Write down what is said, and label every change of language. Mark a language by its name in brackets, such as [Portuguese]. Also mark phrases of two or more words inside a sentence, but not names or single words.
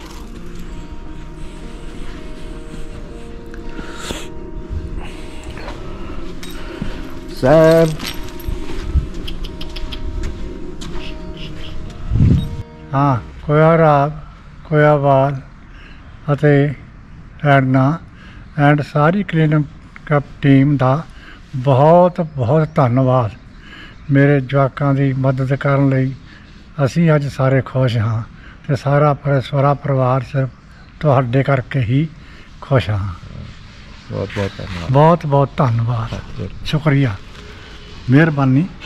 [Punjabi] Sam! Kuya Rab, Kuya Bal, Ate Edna and ਸਾਰੀ ਕਲੀਨਅਪ ਟੀਮ ਦਾ ਬਹੁਤ ਧੰਨਵਾਦ। ਮੇਰੇ ਜਵਾਕਾਂ ਦੀ ਮਦਦ ਕਰਨ ਲਈ ਅਸੀਂ ਅੱਜ ਸਾਰੇ ਖੁਸ਼ ਹਾਂ ਤੇ ਸਾਰਾ ਪਰਿਵਾਰ ਸਿਰਫ ਤੁਹਾਡੇ ਕਰਕੇ ਹੀ ਖੁਸ਼ ਹਾਂ। ਬਹੁਤ ਧੰਨਵਾਦ, ਸ਼ੁਕਰੀਆ, ਮਿਹਰਬਾਨੀ।